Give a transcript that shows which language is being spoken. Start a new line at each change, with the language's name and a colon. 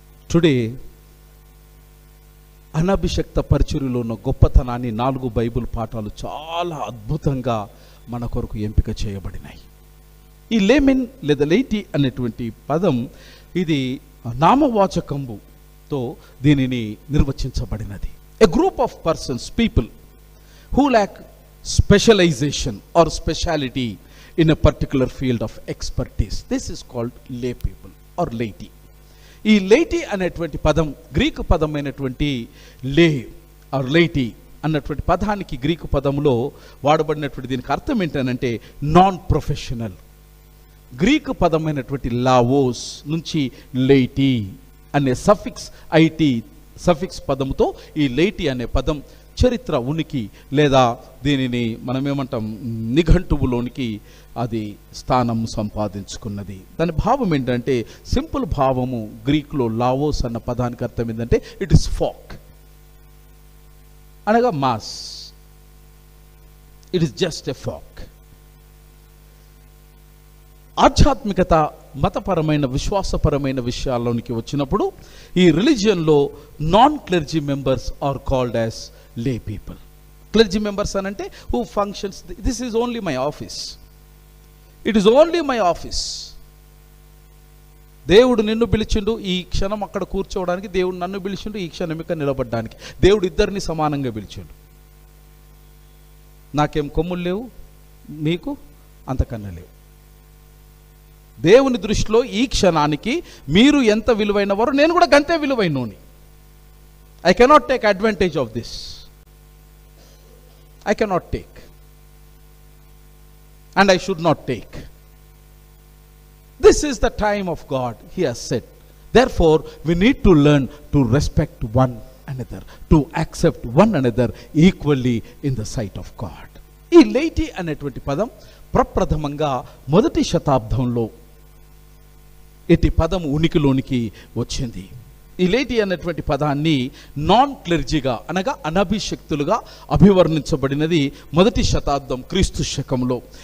Telugu: Today అనభిషక్త పరిచర్యలో ఉన్న గొప్పతనాన్ని 4 బైబిల్ పాఠాలు చాలా అద్భుతంగా మన కొరకు ఎంపిక చేయబడినాయి. ఈ లేమెన్ లేదా లైటీ అనేటువంటి పదం ఇది నామవాచకంబుతో దీనిని నిర్వచించబడినది.
English: A group of persons, people who lack specialization or speciality in a particular field of expertise. This is called lay people or laity.
Telugu: ఈ laity అనేటువంటి పదం గ్రీకు పదమైనటువంటి లే ఆర్ laity అన్నటువంటి పదానికి గ్రీకు పదంలో వాడబడినటువంటి దీనికి అర్థం ఏంటంటే నాన్ ప్రొఫెషనల్. గ్రీకు పదమైనటువంటి లావోస్ నుంచి laity అనే సఫిక్స్ ఐటీ సఫిక్స్ పదముతో ఈ laity అనే పదం చరిత్ర ఉనికి లేదా దీనిని మనం ఏమంటాం నిఘంటువులోనికి అది స్థానం సంపాదించుకున్నది. దాని భావం ఏంటంటే సింపుల్ భావము గ్రీకులో లావోస్ అన్న పదానికి అర్థం ఏంటంటే
English: it is folk
Telugu: అనగా mass.
English: It is just a folk.
Telugu: ఆధ్యాత్మికత మతపరమైన విశ్వాసపరమైన విషయాల్లోనికి వచ్చినప్పుడు ఈ రిలీజియన్లో
English: Non clergy members are called as lay people. Clergy members aనంటే who functions, this is only my office, it is only my office.
Telugu: దేవుడు నిన్ను పిలిచిండు ఈ క్షణం అక్కడ కూర్చోవడానికి, దేవుడు నన్ను పిలిచిండు ఈ క్షణం ఇక్కడ నిలబడడానికి. దేవుడు ఇద్దరిని సమానంగా పిలిచిండు. నాకేం కొమ్ములు లేవు, మీకు అంతకన్నా లేవు. దేవుని దృష్టిలో ఈ క్షణానికి మీరు ఎంత విలువైన వారు, నేను కూడా గంతే విలువైనోని.
English: I cannot take advantage of this. I cannot take. And I should not take. This is the time of God, He has said. Therefore, we need to learn to respect one another, to accept one another equally in the sight of God.
Telugu: ఈ లేటి అనేటువంటి పదం ప్రప్రథమంగా మొదటి శతాబ్దంలో ఇటు పదం ఉనికిలోనికి వచ్చింది. ఈ లేటి అనేటువంటి పదాన్ని నాన్ క్లెర్జీగా అనగా అనభిషక్తులుగా అభివర్ణించబడినది మొదటి శతాబ్దం క్రీస్తు శకంలో.